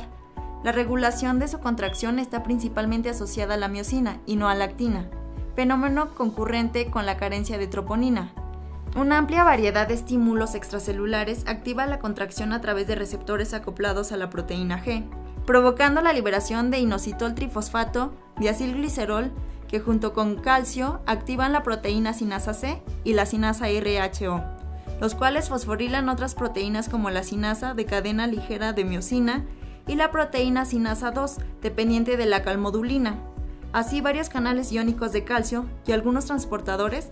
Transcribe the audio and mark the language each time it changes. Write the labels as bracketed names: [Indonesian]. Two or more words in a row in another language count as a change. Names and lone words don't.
[Spanish] La regulación de su contracción está principalmente asociada a la miosina y no a la actina, fenómeno concurrente con la carencia de troponina. Una amplia variedad de estímulos extracelulares activa la contracción a través de receptores acoplados a la proteína G, provocando la liberación de inositol trifosfato, diacilglicerol, que junto con calcio activan la proteína sinasa C y la sinasa RHO, los cuales fosforilan otras proteínas como la sinasa de cadena ligera de miosina y la proteína sinasa 2, dependiente de la calmodulina. Así, varios canales iónicos de calcio y algunos transportadores.